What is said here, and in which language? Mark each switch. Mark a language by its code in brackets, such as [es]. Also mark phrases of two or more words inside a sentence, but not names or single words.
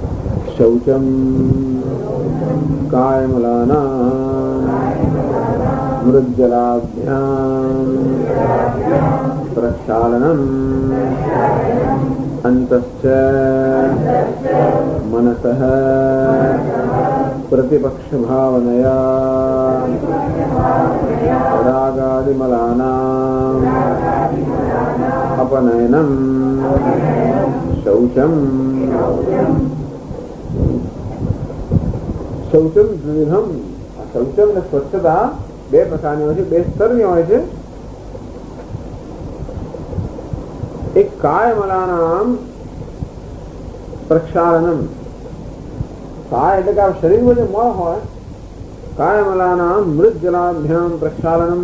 [sa] શૌચમ કાયમલાના મૃज्जलाभ्याम् प्रक्षालनम् अन्तश्च मनसः प्रतिपक्षभावनया रागादिमलानाम् अपनयनम् शौचम् शौचम દ્વિવિધમ શૌચમ [gu] ને સ્વચ્છતા બે પ્રકારની હોય છે, બે સ્તરની હોય છે. [sa] એક કાયમલાનામ પ્રક્ષાલનમ. [gu] કાય એટલે કે આ શરીરમાં જે મળ હોય, [sa] કાયમલાનામ મૃज्जलाभ्याम પ્રક્ષાલનમ.